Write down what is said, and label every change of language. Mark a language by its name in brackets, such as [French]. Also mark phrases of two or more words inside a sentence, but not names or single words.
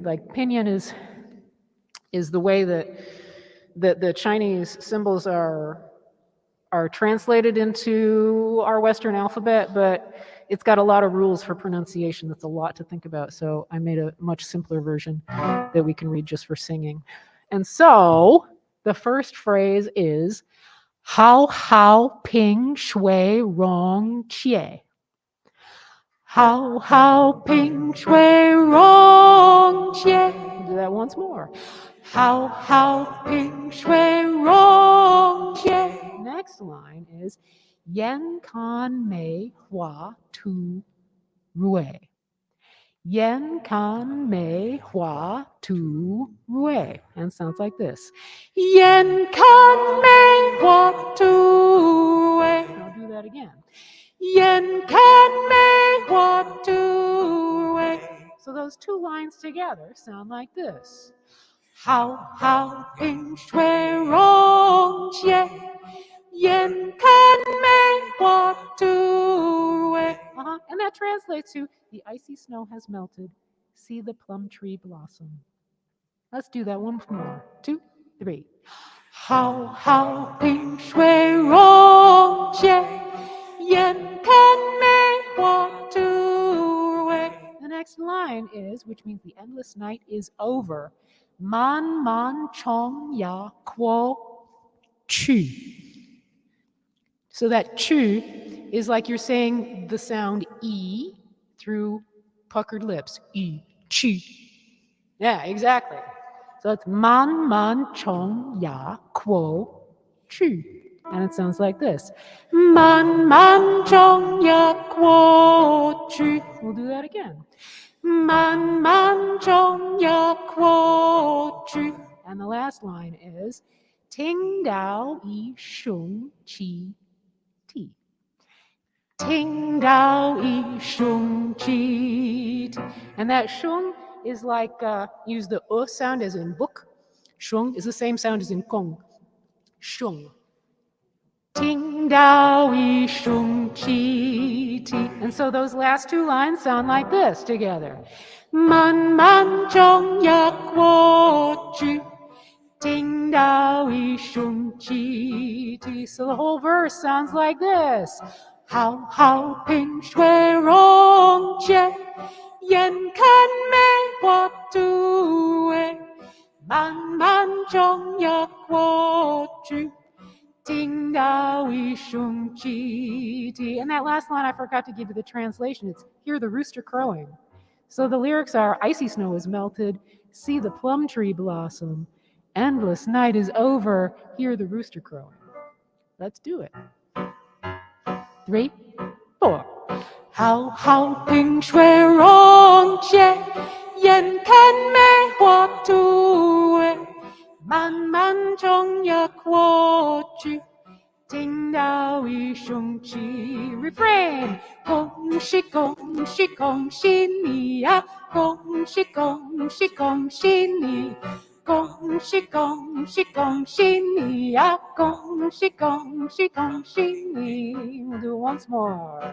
[English] Like pinyin is the way that the Chinese symbols are translated into our Western alphabet, but it's got a lot of rules for pronunciation. That's a lot to think about. So I made a much simpler version that we can read just for singing. And so the first phrase is [Chinese] 好好冰雪融解. 好好冰雪融解. [English] Do that once more. [Chinese] 好好冰雪融解. [English] Next line is [Chinese] 眼看梅花吐蕊. 眼看梅花吐蕊. [English] And sounds like this. [Chinese] 眼看梅花吐蕊. [English] I'll do that again. [Chinese] 眼看梅花吐蕊. [English] So those 2 lines together sound like this. [Chinese] 好好冰雪融解. 眼看梅花吐蕊. [English] And that translates to the icy snow has melted. See the plum tree blossom. Let's do that one more. 2, 3. [Chinese] 好好冰雪融解. 眼看梅花吐 [English] next line is, which means the endless night is over. [Chinese] 漫漫长夜过去. [English] So that chu is like you're saying the sound E through puckered lips. E, chi. Yeah, exactly. So it's [Chinese] 漫漫长夜过去. [English] And it sounds like this. [Chinese] 漫漫长夜过去. [English] We'll do that again. [Chinese] 漫漫长夜过去. [English] And the last line is [Chinese] 听到一声鸡啼. 听到一声鸡啼. [English] And that shung is like, use the sound as in book. Shung is the same sound as in gong. [Chinese] 声。听到一声鸡啼. [English] And so those last two lines sound like this together. [Chinese] 漫漫长夜过去. 听到一声鸡啼. [English] So the whole verse sounds like this. [Chinese] 好好冰雪融解. 眼看梅花吐蕊. 漫漫长夜过去. 听到一声鸡啼. [English] And that last line, I forgot to give you the translation. It's hear the rooster crowing. So the lyrics are icy snow is melted, see the plum tree blossom, endless night is over, hear the rooster crowing. Let's do it. 3, 4. [Chinese] 好好冰雪融解，眼看梅花突围，漫漫中也过去。听到一声气 refrain， 恭喜恭喜恭喜你呀、恭喜恭喜恭喜你，恭喜恭喜恭喜你呀、恭喜恭喜恭喜你。 [English] We'll do it once more.